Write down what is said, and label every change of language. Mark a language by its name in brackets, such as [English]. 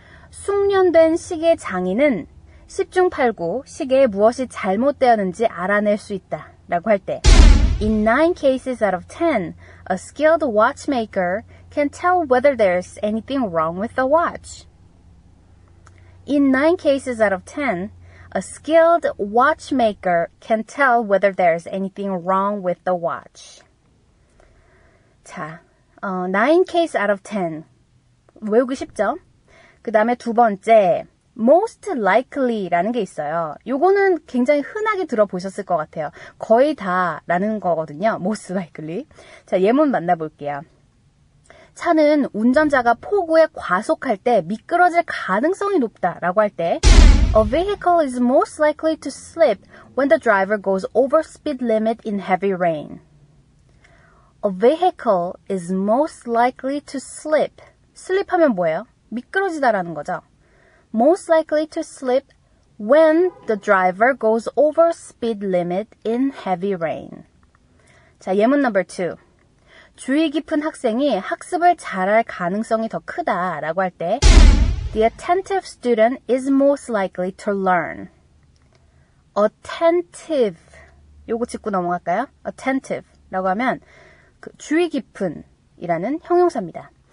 [Korean] 숙련된 시계 장인은 10중 8구 시계에 무엇이 잘못되었는지 알아낼 수 있다 라고 할 때 [English] In 9 cases out of 10, a skilled watchmaker can tell whether there's anything wrong with the watch. In 9 cases out of 10, a skilled watchmaker can tell whether there's anything wrong with the watch. [Korean] 자, [English] 9 case out of 10. [Korean] 외우기 쉽죠? 그 다음에 두 번째, most likely라는 게 있어요. 요거는 굉장히 흔하게 들어보셨을 것 같아요. 거의 다라는 거거든요. most likely. 자, 예문 만나볼게요. 차는 운전자가 폭우에 과속할 때 미끄러질 가능성이 높다라고 할 때 [English] A vehicle is most likely to slip when the driver goes over speed limit in heavy rain. A vehicle is most likely to slip. [Korean] slip 하면 뭐예요? 미끄러지다라는 거죠. [English] Most likely to slip when the driver goes over speed limit in heavy rain. [Korean] 자, 예문 넘버 2. 주의 깊은 학생이 학습을 잘할 가능성이 더 크다라고 할 때 [English] The attentive student is most likely to learn. [Korean] Attentive. 요거 짚고 넘어갈까요? Attentive라고 하면 그 주의 깊은 이라는 형용사입니다.